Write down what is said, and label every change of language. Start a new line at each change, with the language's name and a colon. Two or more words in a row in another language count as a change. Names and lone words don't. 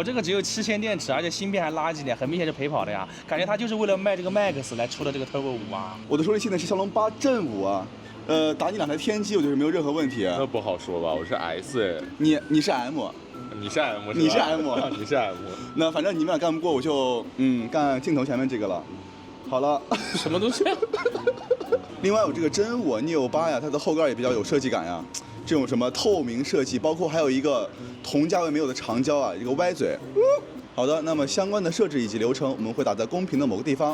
Chinese: 这個只有7000電池，而且芯片還垃圾點，很明顯是陪跑的呀。感覺它就是為了賣這個 Max 來出的這個 Turbo 5啊。我的處理器呢是驍龍8Gen 5啊。打你2台天玑，我觉得沒有任何問題。那不好說吧，我是 S 哎。你是 M，你是 M，你是 M，你是 M。那反正你們倆幹不過，我就幹鏡頭前面這個了。好了，什麼東西？另外，我這個真我Neo 8呀，它的後蓋也比較有設計感呀。這種什麼透明設計，包括還有一個同價位沒有的長焦啊，一個歪嘴。好的，那麼相關的設置以及流程，我們會打在公屏的某個地方。